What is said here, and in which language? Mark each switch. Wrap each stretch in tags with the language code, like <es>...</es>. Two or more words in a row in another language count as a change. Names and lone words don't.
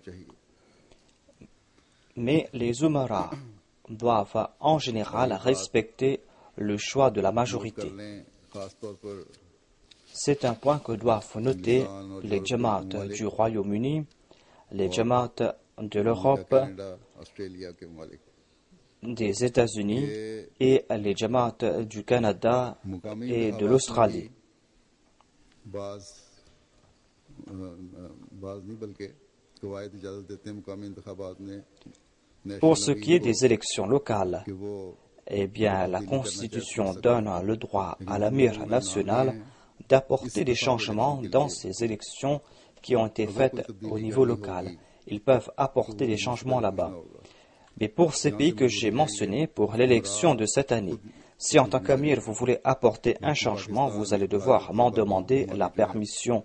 <fr>Mais les umaras doivent en général respecter le choix de la majorité. C'est un point que doivent noter les Jamaat du Royaume-Uni, les Jamaat de l'Europe,</fr> <ur>کینیڈا، آسٹریلیا کے ممالک</ur> <fr>des États-Unis et les Jamaat du Canada et de l'Australie.</fr> <ur>بعض نہیں بلکہ قواعد اجازت دیتے ہیں مقامی انتخابات نے</ur> <fr>Pour ce qui est des élections locales,</fr> <ur>کہ وہ</ur> <fr>eh bien, la Constitution donne le droit à l'Amir national d'apporter des changements dans ces élections qui ont été faites au niveau local. Ils peuvent apporter des changements là-bas. Mais pour ces pays que j'ai mentionnés, pour l'élection de cette année, si en tant qu'Amir vous voulez apporter un changement, vous allez devoir m'en demander la permission.</fr>